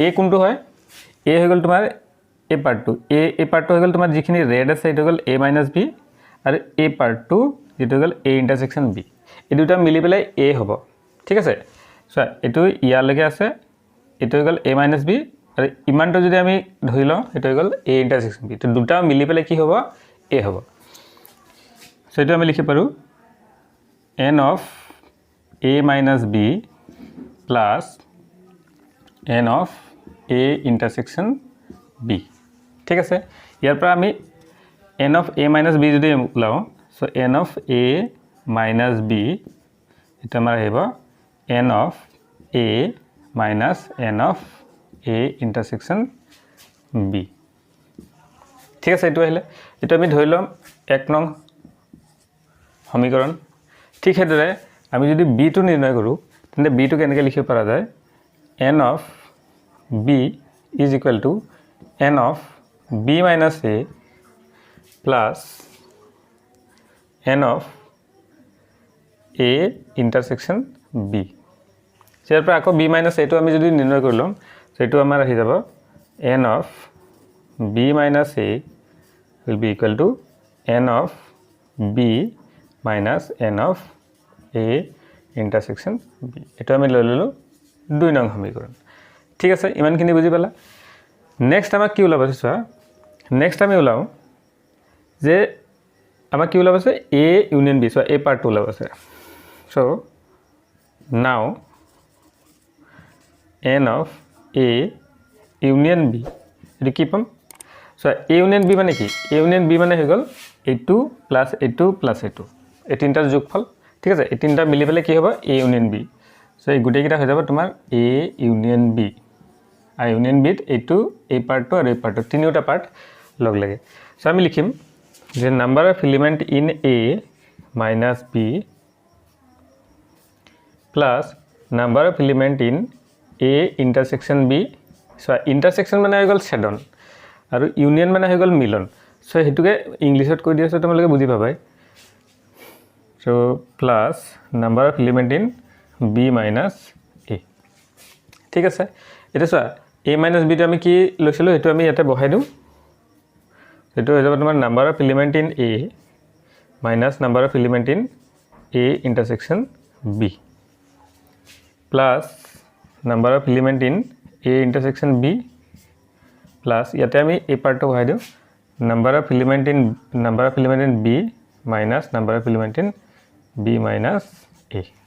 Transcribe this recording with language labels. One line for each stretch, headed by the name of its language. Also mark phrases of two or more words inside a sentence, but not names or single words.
Assamese: এ কোনটো হয় এ হৈ গ'ল তোমাৰ এ পাৰ্টটো এ পাৰ্টটো হৈ গ'ল তোমাৰ যিখিনি ৰেড আছে এইটো হৈ গ'ল এ মাইনাছ বি আৰু এ পাৰ্টটো যেটো হৈ গ'ল এ ইণ্টাৰসেকশ্যন বি এই দুটা মিলি পেলাই এ হ'ব ঠিক আছে চোৱা এইটো ইয়ালৈকে আছে এইটো হৈ গ'ল এ মাইনাছ বি আৰু ইমানটো যদি আমি ধৰি লওঁ এইটো হৈ গ'ল এ ইণ্টাৰসেকশ্যন বি তো দুটা মিলি পেলাই কি হ'ব এ হ'ব সো এইটো আমি লিখিব পাৰোঁ
English: n of a minus b plus n of a intersection b
Assamese: ঠিক আছে ইয়াৰ পৰা আমি
English: n of a minus b
Assamese: যদি উলাও সো
English: n of a minus b
Assamese: এটা আমাৰ আহিব
English: n of a minus n of a intersection b
Assamese: ঠিক আছে এইটো আহিলে এটা আমি ধৰি লম 1 নং সমীকৰণ ঠিক হেদৰে আমি যদি b টো নিৰ্ণয় কৰো তেন্তে b টো কেনেকৈ লিখিব পৰা যায়
English: n of b is equal to n of b minus a plus n of a intersection b
Assamese: ইয়াৰ পৰা আকৌ
English: b minus a
Assamese: টো আমি যদি নিৰ্ণয় কৰিলম সেটো আমাৰ আহি যাব
English: n of b minus a will be equal to n of b minus n of a intersection b
Assamese: এটা আমি লৈ ললো 2 নং সমীকৰণ ঠিক আছে ইমানখিনি বুজি পালা নেক্সট আমাক কি ওলাব চোৱা নেক্সট আমি ওলাও যে আমাক কি ওলাব আছে a ইউনিয়ন b চোৱা a পাৰ্ট ওলাব আছে
English: so now n of a union b
Assamese: এটো কি পাম সো
English: a union b
Assamese: মানে কি
English: a union b
Assamese: মানে হৈ গল a2 + a2 এই তিনটাৰ যোগফল ঠিক আছে এই তিনটা মিলি পেলে কি হ'ব
English: a union b
Assamese: সো এই গুটেই কিটা হৈ যাব তোমাৰ
English: a union b a union b
Assamese: a2 a পাৰ্টটো আৰু a পাৰ্টটো তিনিটা পাৰ্ট লগ লাগে সো আমি লিখিম যে
English: number of element in a minus b plus number of element in a intersection b so intersection
Assamese: মানে হৈ গল ছেডন আৰু ইউনিয়ন মানে হৈ গল মিলন সো হেতুকে ইংলিশত কৈ দিছো তোমালোকে বুজি পাবাই
English: so plus number of element in b minus a
Assamese: ঠিক আছে এটা চোৱা a
English: minus b
Assamese: টো আমি কি লৈছিলো হেতু আমি ইয়াতে বহাই দিও হেতু হৈ যাব তোমাৰ
English: number of element in a minus number of element in a intersection b plus number of element in a intersection b plus
Assamese: ইয়াতে আমি a পাৰ্টটো বহাই দিও
English: number of element in b minus number of element in b minus a